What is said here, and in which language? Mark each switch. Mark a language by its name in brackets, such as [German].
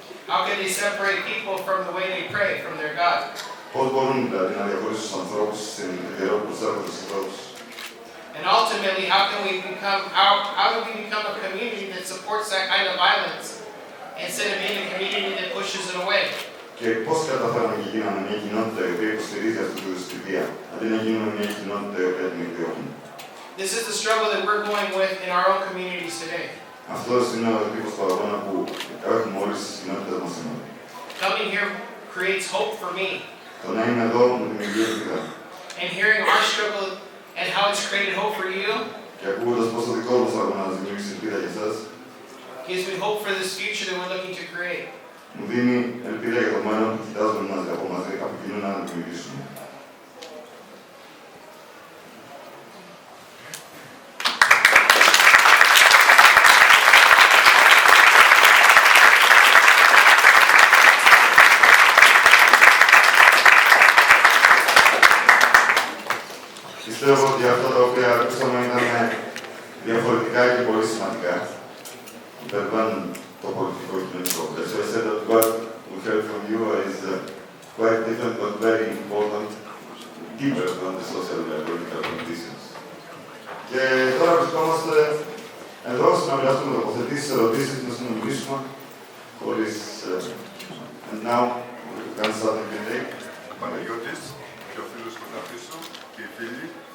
[English] How can they separate people from the way they pray from their God? [Greek] Πώς μπορούν δηλαδή να διαχωρίσουν τους ανθρώπους στην καιρό που προσέρχονται στους ανθρώπους. [English] And ultimately, how do we become a community that supports that kind of violence instead of being a community that pushes it away? [Greek] Και πώς καταφέραμε και γίναμε μια κοινότητα η οποία υποστηρίζει αυτού του είδους τη βία, αντί να γίνουμε μια κοινότητα η οποία την εκδιώχνει. [English] This is the struggle that we're going with in our own communities today. [Greek] Αυτός είναι ο τύπος του αγώνα που έχουμε όλες τις κοινότητες μας σήμερα. [English] Coming here creates hope for me. [Greek] Το να είμαι εδώ μου δημιουργεί ελπίδα. [English] And hearing our struggle and how it's created hope for you [Greek] Και ακούγοντας πως ο δικός μας αγώνας δημιουργήσει ελπίδα για εσάς, [English] gives me hope for this future that we're looking to create. [Greek] μου δίνει ελπίδα για το μέλλον που κοιτάζουμε μαζί από κοινού να δημιουργήσουμε. Πιστεύω ότι αυτά τα οποία ακούσαμε ήταν διαφορετικά και πολύ σημαντικά. Υπερβαίνουν το πολιτικό και κοινωνικό. [English] So I said that what we heard from you is quite different but very important, deeper than the social and political conditions. [Greek] Και τώρα βρισκόμαστε εδώ να μοιραστούμε τοποθετήσεις, ερωτήσεις, να συνομιλήσουμε χωρίς... [English] And now we can start the Q&A. [Greek] Παναγιώτης και ο φίλος κοντά πίσω και οι φίλοι.